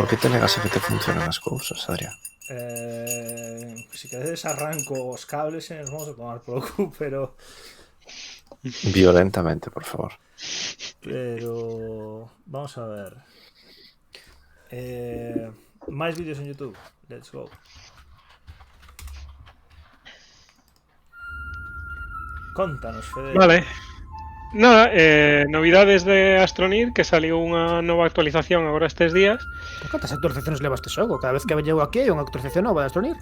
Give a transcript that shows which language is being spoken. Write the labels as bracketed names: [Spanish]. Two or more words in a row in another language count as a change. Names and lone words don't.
[Galician] Por que te negas a que te funcionen as cousas, Adrián? Si queredes arranco os cables e nos vamos a tomar polo cu, pero Violentamente, por favor. vamos a ver. Máis vídeos en YouTube. [English] Let's go. [Galician] Contanos, Fede. Vale. Nada, novidades de Astronir, que saliu unha nova actualización agora estes días. Por cantas actualizaciones leva este xogo? Cada vez que llego aquí hai unha actualización nova de Astronir.